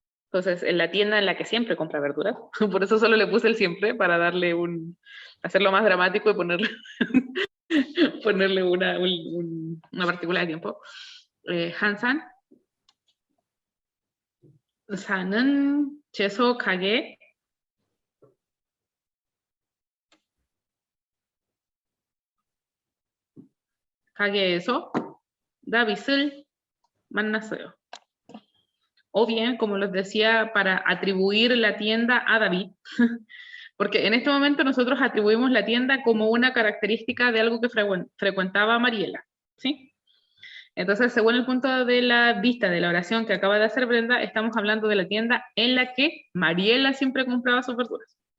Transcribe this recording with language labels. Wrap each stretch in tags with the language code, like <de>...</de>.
<es>Entonces, en la tienda en la que siempre compra verduras. Por eso solo le puse el siempre, para darle hacerlo más dramático y ponerle una partícula de tiempo.</es> <ko>한산 사는 채소 가게에서 다빗을 만났어요.</ko> <es>O bien, como les decía, para atribuir la tienda a David, porque en este momento nosotros atribuimos la tienda como una característica de algo que frecuentaba Mariela, ¿sí? Entonces, según el punto de la vista de la oración que acaba de hacer Brenda, estamos hablando de la tienda en la que Mariela siempre compraba sus verduras.</es>